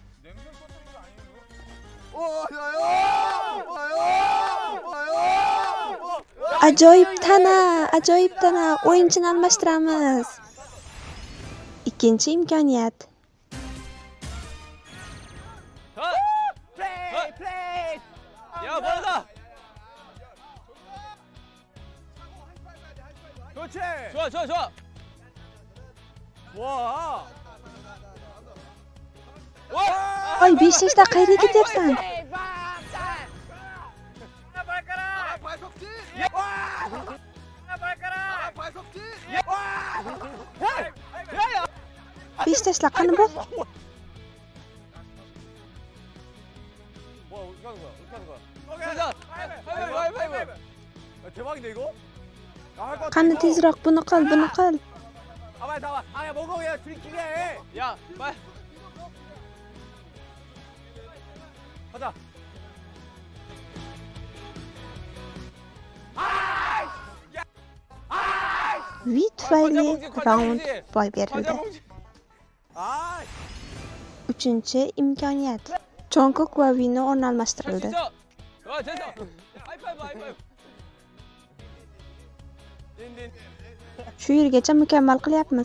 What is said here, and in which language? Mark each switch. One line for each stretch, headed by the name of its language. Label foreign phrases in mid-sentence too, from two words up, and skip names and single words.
Uzbek: Ajoyib tana. O'yinchini almashtiramiz. Ikkinchi imkoniyat. Ya bana.
Korean: 좋아. 와.
Uzbek: Hoy, 5 yoshda qayerga ketyapsan? Besh tashla, qani bor?
Korean: 대박인데 이거?
Uzbek: Qani tezroq buni qil.
Korean: 빨리 나와. 먹어 그냥 드링킹 해. 야, 빨리. 가자.
Uzbek: Vi tufayli raund boy berildi. 3-chi imkoniyat. Jungkook va Vini o'rni almashtirildi. Shu yergacha mukammal qilyapmiz.